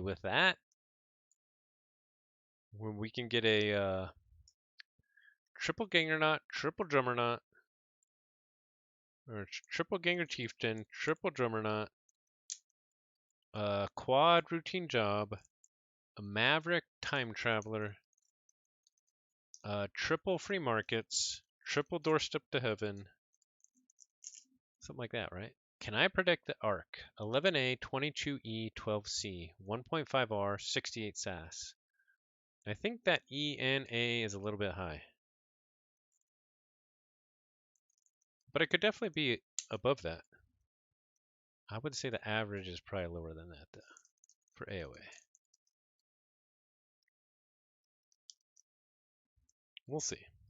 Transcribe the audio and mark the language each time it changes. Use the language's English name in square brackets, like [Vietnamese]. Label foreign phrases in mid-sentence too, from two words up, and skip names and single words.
[English] With that, we can get a triple Gangernaut, triple Drummernaut, or triple Ganger Chieftain, triple Drummernaut, a quad Routine Job, a Maverick Time Traveler, triple Free Markets, triple Doorstep to Heaven, something like that, right? Can I predict the arc? 11A, 22E, 12C, 1.5R, 68 SAS. I think that E and A is a little bit high. But it could definitely be above that. I would say the average is probably lower than that, though, for AOA. We'll see.